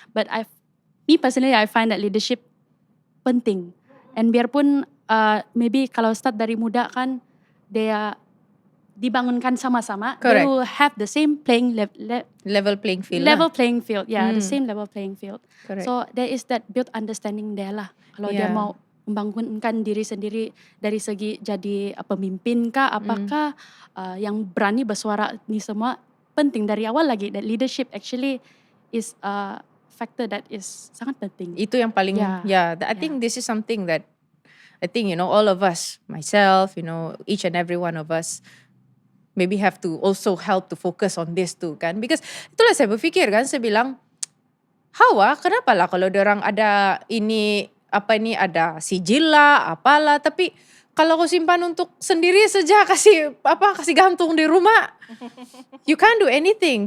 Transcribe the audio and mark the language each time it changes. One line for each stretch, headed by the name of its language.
English: But me personally, I find that leadership
Malay: penting. And biarpun maybe kalau start dari muda kan, dia dibangunkan sama-sama,
English: they will have the same Level playing field level
Malay: lah.
English: playing field. Yeah, the same level playing field. Correct. So there is that built understanding there lah.
Malay: Kalau dia
English: Yeah.
Malay: mau membangunkan diri sendiri dari segi jadi pemimpin kah, apakah yang berani bersuara ni semua penting dari awal lagi.
English: That leadership actually is a factor that is
Malay: sangat penting. Itu yang paling,
English: I think this is something that I think all of us, myself, each and every one of us maybe have to also help to focus on this too kan.
Malay: Because itulah saya berfikir kan, saya bilang, kenapa lah kalau diorang ada ada sijil lah, apalah, tapi kalau kau simpan untuk sendiri saja, kasih gantung di rumah,
English: you can't do anything.